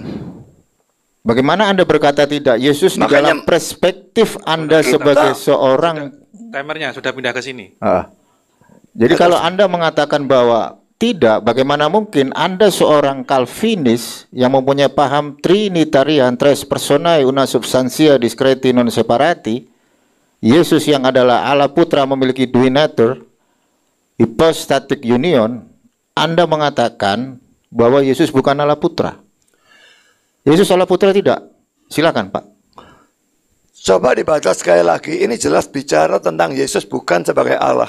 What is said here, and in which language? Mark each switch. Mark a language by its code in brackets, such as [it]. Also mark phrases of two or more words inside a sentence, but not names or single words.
[id] Bagaimana Anda berkata tidak? Yesus di dalam perspektif Anda sebagai seorang timernya sudah pindah ke sini. Jadi kalau Anda mengatakan bahwa tidak, bagaimana mungkin Anda seorang Calvinis yang mempunyai paham Trinitarian, [la] tres personae una substantia discreti non separati, [id] Yesus yang adalah Allah Putra memiliki dua nature, [en] hypostatic union, [id] Anda mengatakan bahwa Yesus bukan Allah Putra. Yesus Allah Putra tidak? Silakan Pak. Coba dibaca sekali lagi. Ini jelas bicara tentang Yesus bukan sebagai Allah.